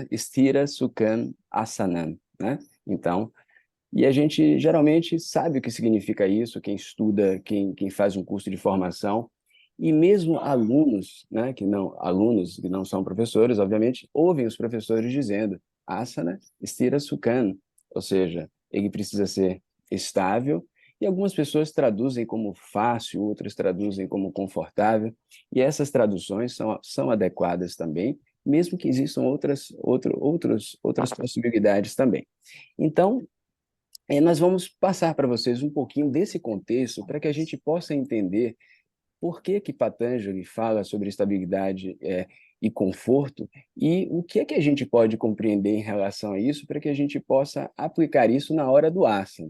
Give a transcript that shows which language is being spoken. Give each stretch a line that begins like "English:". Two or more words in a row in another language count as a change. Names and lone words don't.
Sanskrit: Stira Sukham Asanam,
Portuguese: né? Então, e a gente geralmente sabe o que significa isso, quem estuda, quem faz um curso de formação, e mesmo alunos que não são professores, obviamente, ouvem os professores dizendo
Sanskrit: asana stira sukham,
Portuguese: ou seja, ele precisa ser estável, e algumas pessoas traduzem como fácil, outras traduzem como confortável, e essas traduções são adequadas também, mesmo que existam outras possibilidades também. Então, nós vamos passar para vocês um pouquinho desse contexto para que a gente possa entender por que que Patanjali fala sobre estabilidade e conforto e o que é que a gente pode compreender em relação a isso para que a gente possa aplicar isso na hora do asana.